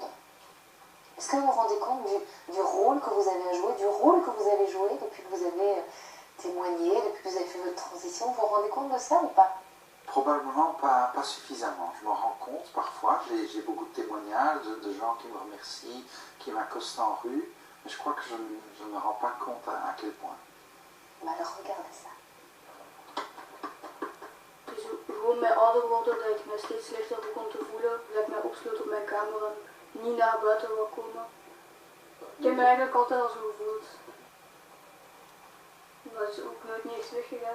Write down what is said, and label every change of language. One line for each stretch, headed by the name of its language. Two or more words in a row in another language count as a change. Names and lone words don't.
French: Est-ce que vous vous rendez compte du rôle que vous avez joué, du rôle que vous avez joué depuis que vous avez témoigné, depuis que vous avez fait votre transition? Vous vous rendez compte de ça ou pas? Probablement pas suffisamment. Je m'en rends compte parfois. J'ai beaucoup de témoignages de gens qui me remercient, qui m'accostent en rue. Mais je crois que je ne me rends pas compte à quel point. Maar alors regardez ça.
Dutch: Dus gewoon met ouder worden, dat ik me steeds slechter begon te voelen, dat ik mij opsloot op mijn kamer en niet naar buiten wou komen. Ik heb me eigenlijk altijd al zo gevoeld. Dat is ook nooit niet eens weggegaan.